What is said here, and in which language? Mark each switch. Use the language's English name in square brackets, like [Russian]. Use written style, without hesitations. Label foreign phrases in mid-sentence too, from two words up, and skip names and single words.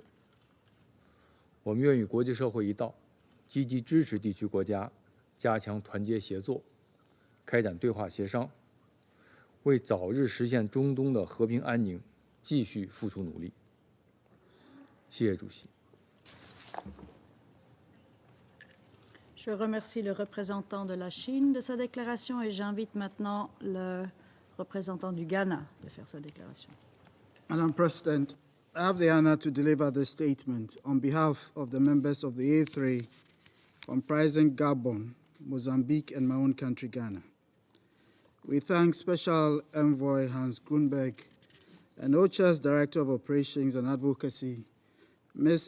[Chinese] 我们愿与国际社会一道，积极支持地区国家加强团结协作，开展对话协商，为早日实现中东的和平安宁继续付出努力。谢谢主席。 [French] Je remercie le représentant de la Chine de sa déclaration et j'invite maintenant le représentant du Ghana de faire sa déclaration. [English] Madam President, I have the honor to deliver this statement on behalf of the members of the A3, comprising Gabon, Mozambique, and my own country, Ghana. We thank Special Envoy Hans Grunberg and OCHA's Director of Operations and Advocacy, Ms.